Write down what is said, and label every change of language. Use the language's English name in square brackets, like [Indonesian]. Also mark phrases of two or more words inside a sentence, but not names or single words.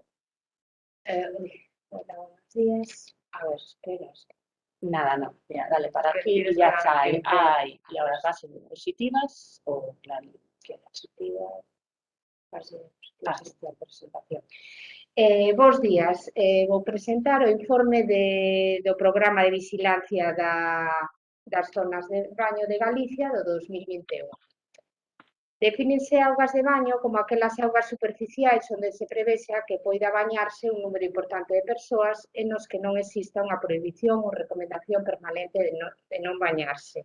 [Spanish] Hola, buenos días. A ver, esperas. Nada, no. Mira, dale para aquí y ya está. Ahí. Y ahora vas en diapositivas o la diapositiva. La presentación. [Galician] Bos días. Vou presentar o informe do programa de vigilancia das zonas de baño de Galicia do 2021. Defínense augas de baño como aquelas augas superficiais onde se prevexa que poida bañarse un número importante de persoas e nos que non exista unha prohibición ou recomendación permanente de non bañarse.